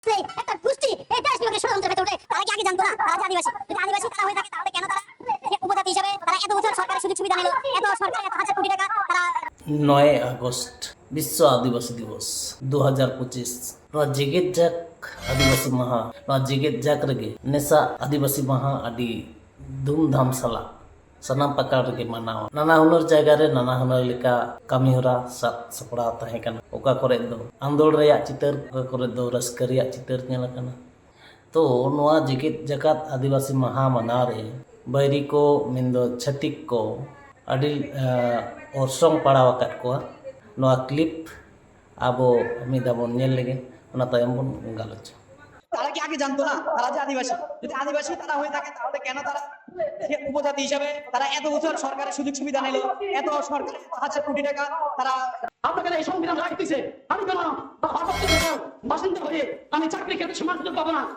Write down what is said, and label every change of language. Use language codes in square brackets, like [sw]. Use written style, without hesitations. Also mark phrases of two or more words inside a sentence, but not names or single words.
[bn] একটা গোষ্ঠী এই দেশ বিভাগের ষড়যন্ত্র ভেতরে ওঠে। তারা কি আগে জানতো না তারা যে আদিবাসী? যদি আদিবাসী তারা হয়ে থাকে তাহলে কেন তারা উপজাতি হিসেবে তারা এত বছর সরকারের সুযোগ সুবিধা নিল, এত সরকার এত হাজার কোটি টাকা তারা [sat] 9 আগস্ট বিশ্ব আদিবাসী দিবস 2025 ᱱᱚᱣᱟ ᱡᱮᱜᱮᱫ ᱡᱟᱠ ᱟᱹᱫᱤᱵᱟᱹᱥᱤ ᱢᱟᱦᱟ ᱱᱚᱣᱟ ᱡᱮᱜᱮᱫ ᱡᱟᱠ ᱨᱮᱜᱮ ᱱᱮᱥᱟ ᱟᱹᱫᱤᱵᱟᱹᱥᱤ ᱢᱟᱦᱟ ᱟᱹᱰᱤ ᱫᱷᱩᱢᱫᱷᱟᱢ ᱥᱟᱞᱟᱜ ᱥᱟᱱᱟᱢ ᱯᱟᱠᱟᱲ ᱨᱮᱜᱮ ᱢᱟᱱᱟᱣᱟ। ᱱᱟᱱᱟ ᱦᱩᱱᱟᱹᱨ ᱡᱟᱭᱜᱟ ᱨᱮ ᱱᱟᱱᱟ ᱦᱩᱱᱟᱹᱨ ᱞᱮᱠᱟ ᱠᱟᱹᱢᱤᱦᱚᱨᱟ ᱥᱟᱵ ᱥᱟᱯᱲᱟᱣ ᱛᱟᱦᱮᱸ ᱠᱟᱱᱟ। ᱚᱠᱟ ᱠᱚᱨᱮ ᱫᱚ ᱟᱸᱫᱳᱲ ᱨᱮᱭᱟᱜ ᱪᱤᱛᱟᱹᱨ, ᱚᱠᱟ ᱠᱚᱨᱮ ᱫᱚ ᱨᱟᱹᱥᱠᱟᱹ ᱨᱮᱭᱟᱜ ᱪᱤᱛᱟᱹᱨ ᱧᱮᱞ ᱟᱠᱟᱱᱟ। तो ᱱᱚᱣᱟ ᱡᱮᱜᱮᱫ ᱡᱟᱠᱟᱛ ᱟᱹᱫᱤᱵᱟᱹᱥᱤ ᱢᱟᱦᱟ ᱢᱟᱱᱟᱣ ᱨᱮ ᱵᱟᱹᱭᱨᱤ ᱠᱚ ᱢᱮᱱᱫᱚ ᱪᱷᱟᱹᱛᱤᱠ ᱠᱚ ᱟᱹᱰᱤ ᱚᱨᱥᱚᱝ ᱯᱟᱲᱟᱣ ᱟᱠᱟᱫ ᱠᱚᱣᱟ। ᱱᱚᱣᱟ ক্লিপ ᱟᱵᱚ ᱢᱤᱫ ᱫᱷᱟᱣ ᱵᱚᱱ ᱧᱮᱞ ᱞᱮᱜᱮ, ᱚᱱᱟ ᱛᱟᱭᱚᱢ ᱵᱚন ᱜᱟᱞᱚᱪᱟ। [bn] তারা কি আগে জানতো না তারা যে আদিবাসী? যদি আদিবাসী তারা হয়ে থাকে তাহলে কেন তারা উপজাতি হিসাবে তারা এত বছর সরকারের সুযোগ সুবিধা নিল, এত সরকারের হাজার কোটি টাকা তারা আপনাকে এই সংবিধান রাইট দিছে। আমি কেন বাসিন্দা হয়ে আমি চাকরি ক্ষেত্রে সমান সুযোগ পাবো না?